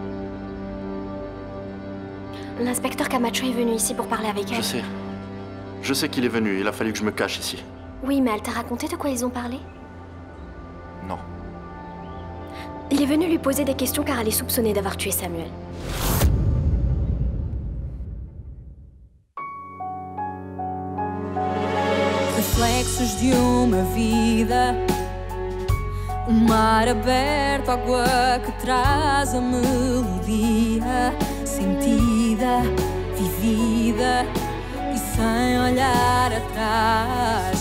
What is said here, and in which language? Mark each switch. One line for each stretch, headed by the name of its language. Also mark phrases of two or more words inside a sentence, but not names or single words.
French: L'inspecteur Camacho est venu ici pour parler avec elle. Je sais. Je sais qu'il est venu. Il a fallu que je me cache ici. Oui, mais elle t'a raconté de quoi ils ont parlé? Non. Il est venu lui poser des questions car elle est soupçonnée d'avoir tué Samuel.
Portuguese: Reflexos de uma vida, mar aberto, água que traz a melodia, sentida, vivida e sem olhar atrás.